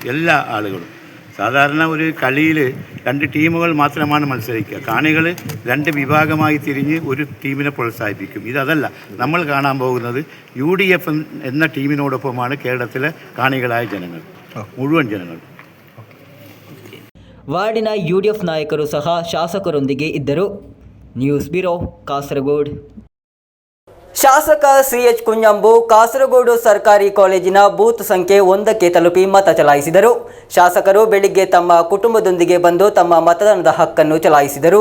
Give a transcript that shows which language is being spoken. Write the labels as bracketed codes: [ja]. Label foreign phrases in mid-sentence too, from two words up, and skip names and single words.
[ml] എല്ലാ ആളുകളും. സാധാരണ ഒരു കളിയിൽ 2 ടീമുകൾ മാത്രമാണ് മത്സരിക്കുക. കാണികൾ 2 വിഭാഗമായി തിരിഞ്ഞ് ഒരു ടീമിനെ പ്രോത്സാഹിപ്പിക്കും. ഇതല്ല. നമ്മൾ കാണാൻ പോകുന്നത് UDF എന്ന ടീമിനോടൊപ്പമാണ് കേരളത്തിലെ കാണികളായ ജനങ്ങൾ, മുഴുവൻ ജനങ്ങൾ. [kn] ವಾರ್ಡಿನ UDF ನಾಯಕರು ಸಹ ಶಾಸಕರೊಂದಿಗೆ ಇದ್ದರು. [en] News Bureau, [kn] ಕಾಸರಗೋಡು. ಶಾಸಕ CH ಕುಂಜಂಬು ಕಾಸರಗೋಡು ಸರ್ಕಾರಿ ಕಾಲೇಜಿನ ಬೂತ್ ಸಂಖ್ಯೆ 1ಕ್ಕೆ ತಲುಪಿ ಮತ ಚಲಾಯಿಸಿದರು. ಶಾಸಕರು ಬೆಳಿಗ್ಗೆ ತಮ್ಮ ಕುಟುಂಬದೊಂದಿಗೆ ಬಂದು ತಮ್ಮ ಮತದಾನದ ಹಕ್ಕನ್ನು ಚಲಾಯಿಸಿದರು.